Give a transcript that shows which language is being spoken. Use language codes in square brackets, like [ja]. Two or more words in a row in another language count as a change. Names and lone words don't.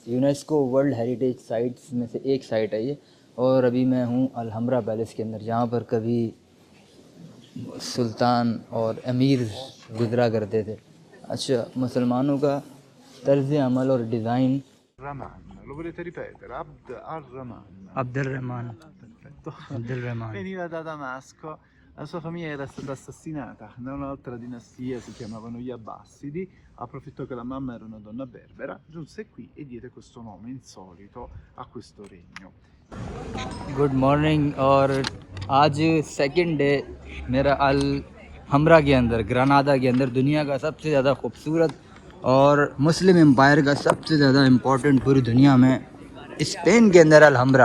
[en] UNESCO World Heritage Sites [ur] میں سے ایک سائٹ ہے یہ. اور ابھی میں ہوں الحمرا پیلس کے اندر، جہاں پر کبھی سلطان اور امیر گزرا کرتے تھے. اچھا، مسلمانوں کا طرز عمل اور ڈیزائن. [it] Rahman, lo volete ripetere? Abd al-Rahman. عبد الرحمن. Perfetto. عبد الرحمن. Veniva da Damasco, la sua famiglia era stata assassinata da un'altra dinastia, si chiamavano gli Abbasidi, approfittò che la mamma era una donna berbera, giunse qui e diede questo nome insolito a questo regno. [en] Good morning. [ur] اور آج [en] second day [ur] میرا الحمرا کے اندر، گرانادا کے اندر، دنیا کا سب سے زیادہ خوبصورت اور [en] Muslim empire [ur] کا سب سے زیادہ امپورٹنٹ پوری دنیا میں اسپین کے اندر الحمرا.